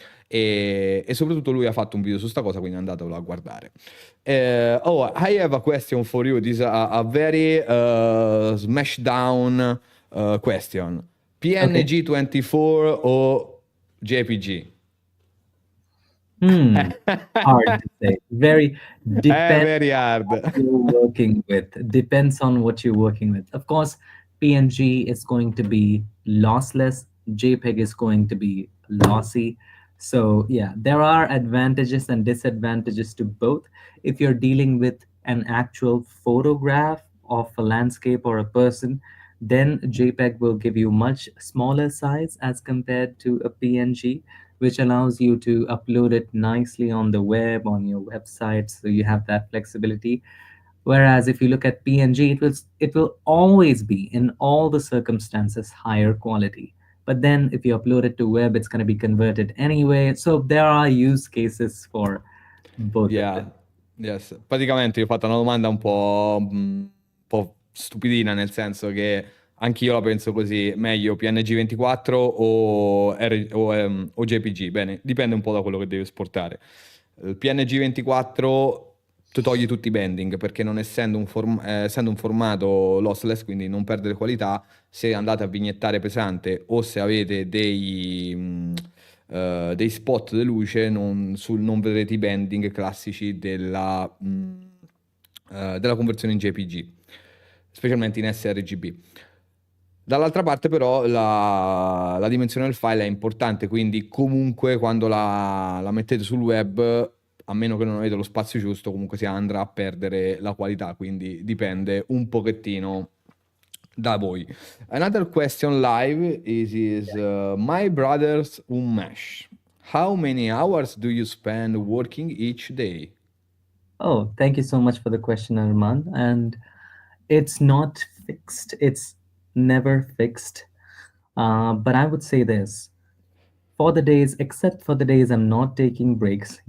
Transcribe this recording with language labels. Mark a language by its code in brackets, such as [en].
[it] E soprattutto lui ha fatto un video su sta cosa, quindi andatelo a guardare. [en] Oh, I have a question for you. This is a very smash down question. Okay. [it] PNG 24 o JPG? [en] Hmm. Hard to say. Very depends Very on hard. what you're working with. Depends on what you're working with. Of course, PNG is going to be lossless. JPEG is going to be lossy. So yeah, there are advantages and disadvantages to both. If you're dealing with an actual photograph of a landscape or a person, then JPEG will give you much smaller size as compared to a PNG, which allows you to upload it nicely on the web, on your website, so you have that flexibility. Whereas if you look at PNG, it will always be in all the circumstances higher quality. But then if you upload it to web, it's going to be converted anyway. So there are use cases for both of Yeah, them. yes. [it] Praticamente io ho fatto una domanda un po' stupidina, nel senso che anch'io la penso così: meglio PNG 24 o JPG? Bene, dipende un po' da quello che devi esportare. Il PNG 24 tu togli tutti i bending perché, non essendo un formato lossless, quindi non perde qualità, se andate a vignettare pesante o se avete dei spot di luce, non vedrete i bending classici della conversione in JPG, specialmente in sRGB. Dall'altra parte però la dimensione del file è importante, quindi comunque quando la mettete sul web, a meno che non avete lo spazio giusto, comunque si andrà a perdere la qualità, quindi dipende un pochettino da voi. [en] Another question live is my brother's Unmesh. How many hours do you spend working each day? Oh, thank you so much for the question, Arman. And it's not fixed. It's never fixed. But I would say this: for the days, except for the days I'm not taking breaks.